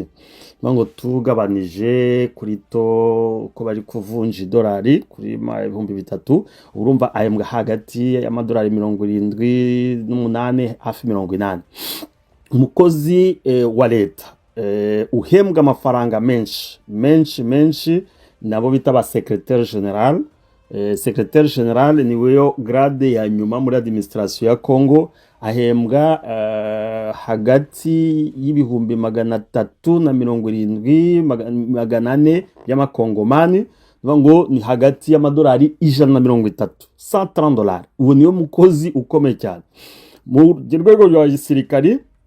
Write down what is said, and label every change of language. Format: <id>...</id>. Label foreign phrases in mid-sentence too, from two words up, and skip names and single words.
<rn>Ngo tugabanije kuri to ko bari kuvunja $1 kuri 3,000, urumva ahembwa hagati ya $78 hafi 80. Umukozi wa leta uhembwa amafaranga menshi nabo bita ba</rn> <fr>secrétaire général. Secrétaire général</fr> <rn>ni weyo grade ya nyuma muri administration ya Congo, ahembwa hagati y'ibihumbi 370 400 y'amakongomani. Ngo ni hagati y'amadolari $130, $130. Ubu niyo mukozi ukomeye cyane mu rwego rwa gisirikari.</rn>